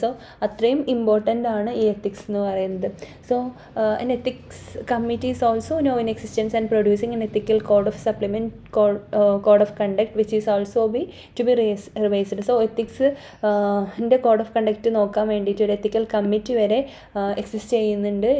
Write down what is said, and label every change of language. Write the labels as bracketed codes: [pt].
[ml] So അത്രയും important ആണ് ഈ എത്തിക്സ് എന്ന് പറയുന്നത്. [en] So an ethics committee is also now in existence and producing an ethical code of supplement code of conduct which is also to be revised. [ml] So എത്തിക്സിൻ്റെ code of conduct നോക്കാൻ വേണ്ടിയിട്ട് ഒരു എത്തിക്കൽ committee വരെ exist ചെയ്യുന്നുണ്ട്.